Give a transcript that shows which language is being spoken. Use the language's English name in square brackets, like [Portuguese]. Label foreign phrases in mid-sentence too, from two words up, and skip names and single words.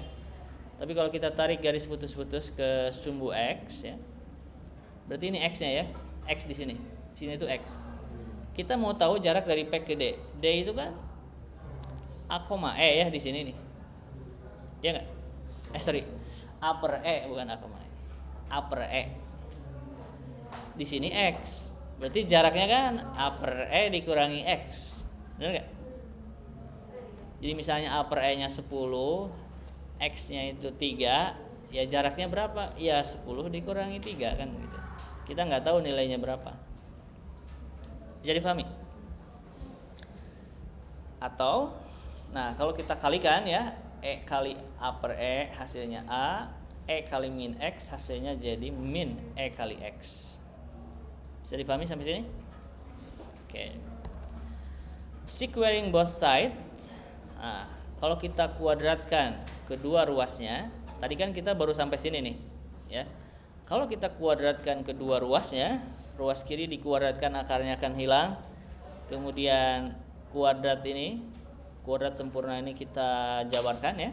[Indonesian] Tapi kalau kita tarik garis putus-putus ke sumbu X ya, berarti ini X-nya ya, X di sini itu X. Kita mau tahu jarak dari P ke D. D itu kan A, E ya di sini nih. Ya enggak? Sorry. A per E bukan A, E. A per E. Di sini X. Berarti jaraknya kan A per E dikurangi X. Benar enggak? Jadi misalnya A per E-nya 10, X-nya itu 3, ya jaraknya berapa? Ya 10 dikurangi 3 kan gitu. Kita nggak tahu nilainya berapa. Bisa dipahami? Atau nah kalau kita kalikan ya, E kali A per E hasilnya A, E kali min X hasilnya jadi min E kali X. Bisa dipahami sampai sini? Oke. [English] Squaring both sides. [Indonesian] Nah, kalau kita kuadratkan kedua ruasnya, tadi kan kita baru sampai sini nih, ya. Kalau kita kuadratkan kedua ruasnya, ruas kiri dikuadratkan akarnya akan hilang. Kemudian kuadrat ini, kuadrat sempurna ini kita jabarkan ya.